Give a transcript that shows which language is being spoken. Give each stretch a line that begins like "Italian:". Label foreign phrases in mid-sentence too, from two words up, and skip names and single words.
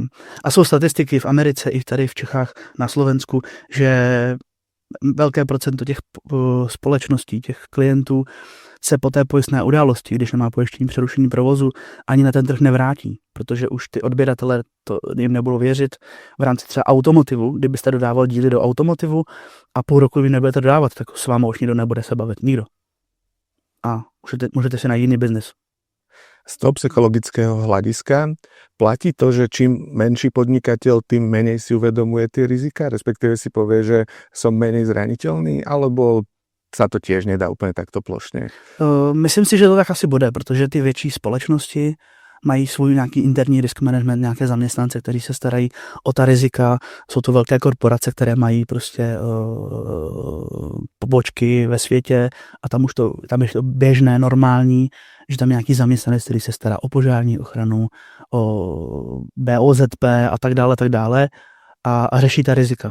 Czech: A jsou statistiky v Americe i tady v Čechách, na Slovensku, že velké procento těch společností, těch klientů se po té pojistné události, když nemá pojištění přerušení provozu, ani na ten trh nevrátí, protože už ty odběratele to jim nebudou věřit. V rámci třeba automotivu, kdybyste dodával díly do automotivu a půl roku vy nebudete dodávat, tak s váma už nikdo nebude se bavit. Nikdo. A můžete si najít jiný biznis.
Slovak: Z toho psychologického hľadiska platí to, že čím menší podnikateľ, tým menej si uvedomuje tie rizika, respektíve si povie, že som menej zraniteľný, alebo sa to tiež nedá úplně takto plošně?
Czech: Myslím si, že to tak asi bude, protože ty větší společnosti mají svůj nějaký interní
English: risk management,
Czech: nějaké zaměstnance, kteří se starají o ta rizika. Jsou to velké korporace, které mají prostě pobočky ve světě a tam je to běžné, normální, že tam je nějaký zaměstnanec, který se stará o požární ochranu, o BOZP a tak dále a řeší ta rizika.